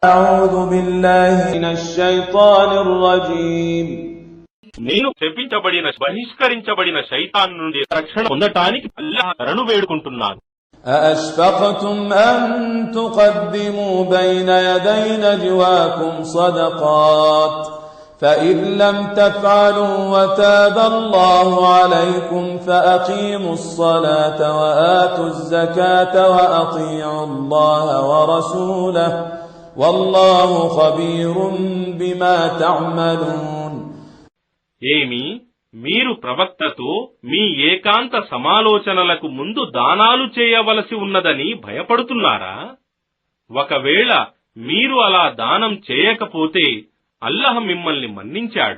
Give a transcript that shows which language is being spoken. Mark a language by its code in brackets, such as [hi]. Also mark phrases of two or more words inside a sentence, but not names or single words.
[ar] أعوذ بالله من الشيطان الرجيم. [te] నేను శపించబడిన బహిష్కరించబడిన శైతాన్ నుండి రక్షణ పొందటానికి అల్లాహ్ శరణు వేడుకుంటున్నాను. [ar] أأشفقتم أن تقدموا بين يدي نجواكم صدقات فإن لم تفعلوا وتاب الله عليكم فأقيموا الصلاة وآتوا الزكاة وأطيعوا الله ورسوله والله خبير بما تعملون. [te] ఏమి మీరు ప్రవక్తతో మీ ఏకాంత సమాలోచనలకు ముందు దానాలు చేయవలసి ఉన్నదని భయపడుతున్నారా? ఒకవేళ మీరు అలా దానం చేయకపోతే అల్లాహ్ మిమ్మల్ని మన్నించాడు.